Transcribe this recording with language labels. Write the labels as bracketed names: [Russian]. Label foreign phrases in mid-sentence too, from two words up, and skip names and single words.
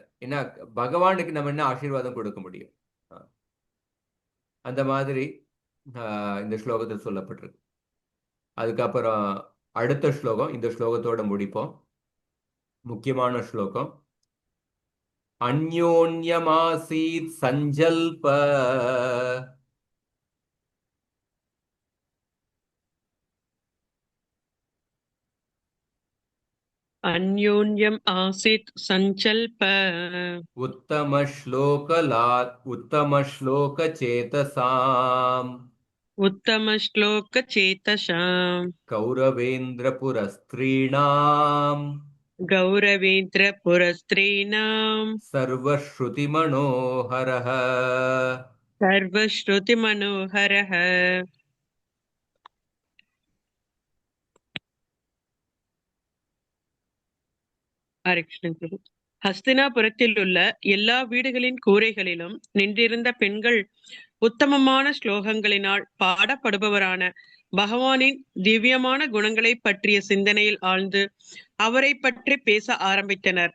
[Tamil] ஏன்னா பகவானுக்கு நம்ம என்ன ஆசீர்வாதம் கொடுக்க முடியும்? அஹ், அந்த மாதிரி இந்த ஸ்லோகத்தில் சொல்லப்பட்டிருக்கு. அதுக்கப்புறம் அடுத்த ஸ்லோகம், இந்த ஸ்லோகத்தோட முடிப்போம். முக்கியமான ஸ்லோகம். [Sanskrit] अन्योन्यमासीत् सञ्चल्प अन्योन्यम् आसीत् सञ्चल्प उत्तमश्लोकचेतसाम् उत्तमश्लोकचेतसाम् कौरवेन्द्रपुरस्त्रीणाम् गौरवेन्द्रपुरस्त्रीणाम् सर्वश्रुतिमनोहरः. सर्वश्रुतिमनोहरः. ஹரே கிருஷ்ணன் பிரபு. [Tamil] ஹஸ்தினாபுரத்தில் உள்ள எல்லா வீடுகளின் கூரைகளிலும் நின்றிருந்த பெண்கள் உத்தமமான ஸ்லோகங்களினால் பாடப்படுபவரான பகவானின் திவ்யமான குணங்களை பற்றிய சிந்தனையில் ஆழ்ந்து அவரை பற்றி பேச ஆரம்பித்தனர்.